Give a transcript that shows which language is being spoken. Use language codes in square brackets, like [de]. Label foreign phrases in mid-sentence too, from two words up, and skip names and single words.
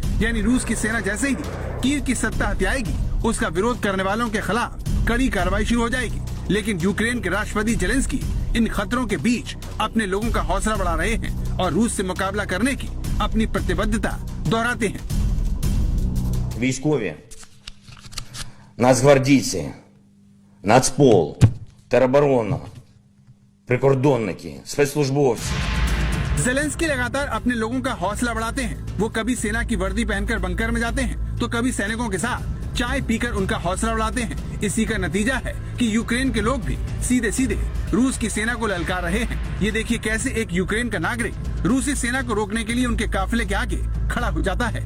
[hi] यानी रूस की सेना जैसे ही कीव की सत्ता हथियाएगी, उसका विरोध करने वालों के खिलाफ कड़ी कार्रवाई शुरू हो जाएगी। लेकिन यूक्रेन के राष्ट्रपति जेलेंस्की इन खतरों के बीच अपने लोगों का हौसला बढ़ा रहे हैं और रूस से मुकाबला करने की अपनी प्रतिबद्धता दोहराते हैं। [uk] Військові, нацгвардійці, Нацпол, тероборона, прикордонники, спецслужбовці. [hi] जेलेंस्की लगातार अपने लोगों का हौसला बढ़ाते हैं। वो कभी सेना की वर्दी पहनकर बंकर में जाते हैं तो कभी सैनिकों के साथ चाय पीकर उनका हौसला बढ़ाते हैं। इसी का नतीजा है कि यूक्रेन के लोग भी सीधे सीधे रूस की सेना को ललकार रहे हैं। ये देखिए कैसे एक यूक्रेन का नागरिक रूसी सेना को रोकने के लिए उनके काफिले के आगे खड़ा हो जाता है।